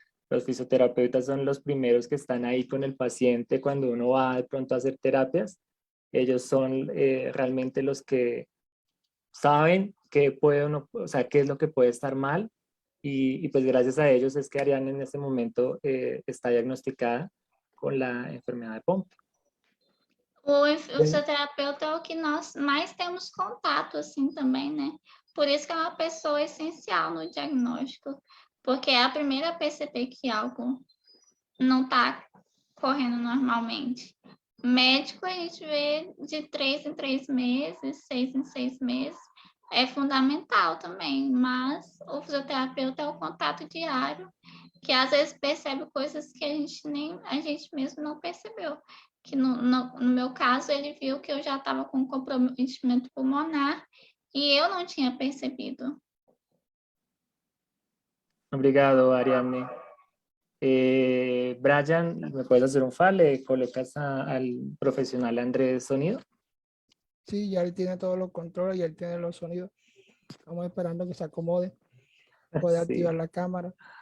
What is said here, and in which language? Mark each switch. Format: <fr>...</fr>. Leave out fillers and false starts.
<es>Los fisioterapeutas son los primeros que están ahí con el paciente cuando uno va de pronto a hacer terapias. Ellos son realmente los que saben qué puede uno, o sea, qué es lo que puede estar mal, y pues gracias a ellos es que Ariane en este momento está diagnosticada con la enfermedad de Pompe.</es> <pt>O fisioterapeuta é o que nós mais temos contato, assim, também, né? Por isso que é uma pessoa essencial no diagnóstico, porque é a primeira a perceber que algo não está correndo normalmente. Médico a gente vê de 3 em 3 meses, 6 em 6 meses, é fundamental também, mas o fisioterapeuta é o contato diário, que às vezes percebe coisas que a gente mesmo não percebeu. Que no meu caso, ele viu que eu já estava com comprometimento pulmonar e eu não tinha percebido. Obrigado, Ariane.</pt> <es>Brian, ¿me puedes hacer un favor? ¿Le colocas al profesional Andrés sonido? Sí, ya él tiene todos los controles y él tiene los sonidos. Estamos esperando que se acomode. Puede Sí. activar la cámara.</es>